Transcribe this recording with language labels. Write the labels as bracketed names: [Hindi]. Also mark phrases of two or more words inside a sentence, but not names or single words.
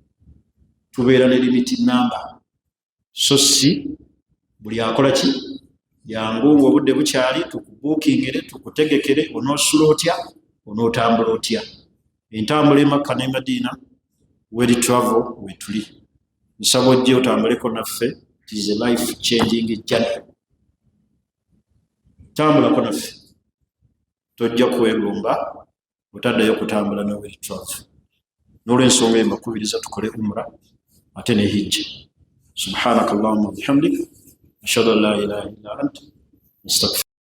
[Ganda] Tubeera ne limiti namba, so si buli akola ki yangu obudde bukyali tukubuukingire tukutegekere onoosula otya onootambula otya entambula Makka ne Madina weri travel wetuli nsaba ojje otambuleko naffe. [English] It is a life changing journey. [Ganda] Tambulako naffe tojja kwegomba otaddayo kutambula ne weri travel. N'olwensonga eyo mbakubiriza tukole umra ate ne hijja. [Arabic] سبحانك اللهم وبحمدك أشهد أن لا إله إلا أنت أستغفرك